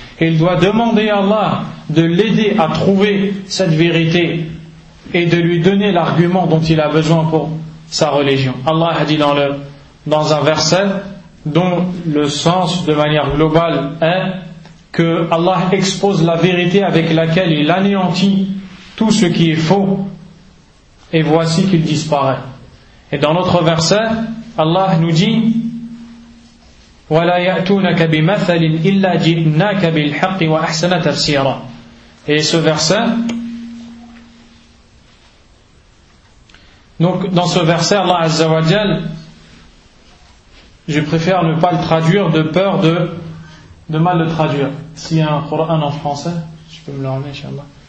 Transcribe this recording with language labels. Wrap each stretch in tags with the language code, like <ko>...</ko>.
<fr>Et il doit demander à Allah de l'aider à trouver cette vérité et de lui donner l'argument dont il a besoin pour sa religion. Allah a dit dans un verset dont le sens de manière globale est que Allah expose la vérité avec laquelle il anéantit tout ce qui est faux et voici qu'il disparaît. Et dans l'autre verset, Allah nous dit</fr> <ar>ولا يأتونك بمثل إلا جئناك بالحق وأحسن تفسيرا.</ar> <fr>Et ce verset, donc dans ce verset, Allah Azza wa Jal, je préfère ne pas le traduire de peur de mal le traduire. S'il y a un Coran en français, je peux me le ramener, inshallah.</fr>